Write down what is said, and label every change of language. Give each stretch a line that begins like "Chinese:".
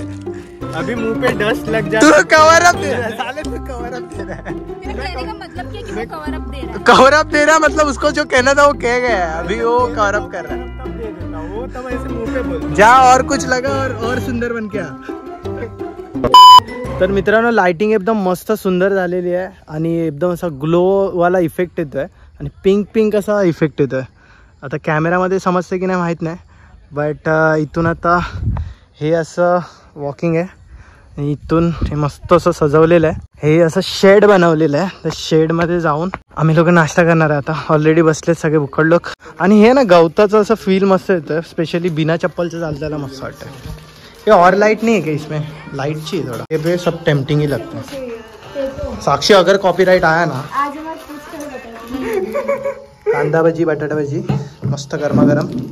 Hindi: है. अभी मुंह पे डस्ट लग तू जाता है. कवर अप दे रहा है साले, तू कवर अप दे रहा है. मेरे कहने का मतलब क्या है कि वो कवर अप दे रहा है. कवर अप दे रहा मतलब उसको जो कहना था वो कह गया है, अभी वो कवर अप कर रहा है. तब दे देता वो, तब ऐसे मुंह पे बोलता. जा और कुछ लगा और सुंदर बन क्या.
Marathi: तर मित्रांनो लाइटिंग एकदम मस्त सुंदर झालेली आहे आणि एकदम असा ग्लो वाला इफेक्ट येतोय आणि पिंक पिंक असा इफेक्ट येतोय. आता कॅमेरामध्ये समजते की नाही माहीत नाही, बट इथून आता हे असं वॉकिंग आहे आणि इथून हे मस्त असं सजवलेलं आहे. हे असं शेड बनवलेलं आहे. त्या शेडमध्ये जाऊन आम्ही लोक नाश्ता करणार आहे. आता ऑलरेडी बसलेत सगळे भुक्कड लोक. आणि हे ना गवताचं असं फील मस्त येतं, स्पेशली बिना चप्पलचं चालताना मस्त वाटतं.
Hindi: ये और लाइट नहीं है क्या इसमें? लाइट चाहिए थोड़ा. ये पे सब टेम्पटिंग ही लगता है. साक्षी अगर कॉपीराइट आया ना, आज मैं कुछ कर बताऊंगी.
Marathi: कांदा भजी बटाटा भजी मस्त गरमा गरम.